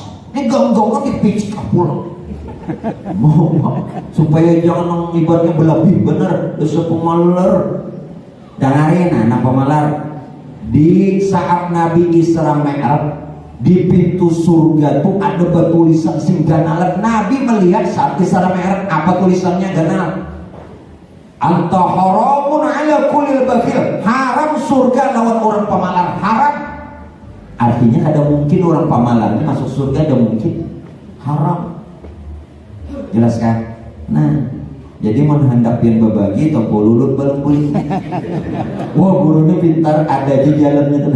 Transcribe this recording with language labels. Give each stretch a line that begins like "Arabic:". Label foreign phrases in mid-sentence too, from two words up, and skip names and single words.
Banjar: Ini gong-gongnya dipicik pulang. Supaya jangan ibaratnya berlebih benar. Dosa pemalar. Dengarin anak pemalar. Di saat Nabi Isra Mi'raj, di pintu surga tuh ada tulisan sing ganalan. Nabi melihat saat Isra Mi'raj, apa tulisannya ganal?
Arabic: أنت حرام على كل بخيل,
Banjar: haram surga lawan orang pemalar, haram. Artinya ada mungkin orang pemalar ini masuk surga, ada mungkin haram. Jelas kan? Nah Jadi menghendak pian berbagi tempo lulut belum bulik. Wah gurunya pintar, ada di jalannya tuh.